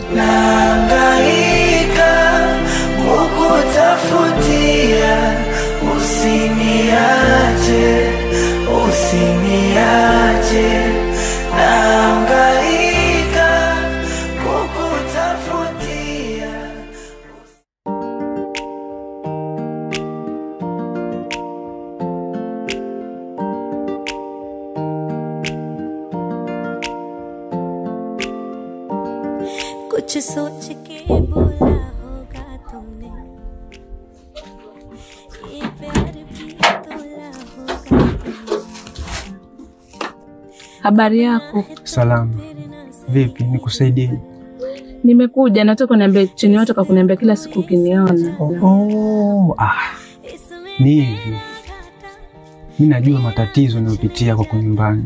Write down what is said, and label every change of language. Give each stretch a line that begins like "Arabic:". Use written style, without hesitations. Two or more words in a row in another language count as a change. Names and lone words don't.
Swahili: Nahangaika kukutafutia, usiniache, usiniache. Nahangaika kukutafutia.
Hindi: कुछ सोच के बोला होगा तुमने, ये प्यार भी तोला होगा तुमने।
Swahili: Habari yako? Salama. Vipi nikusaidie? Nimekuja nataka niambie chini yote kuniambia kila siku ukiniona. Ni hivi. Mimi najua matatizo unayopitia kwa nyumbani.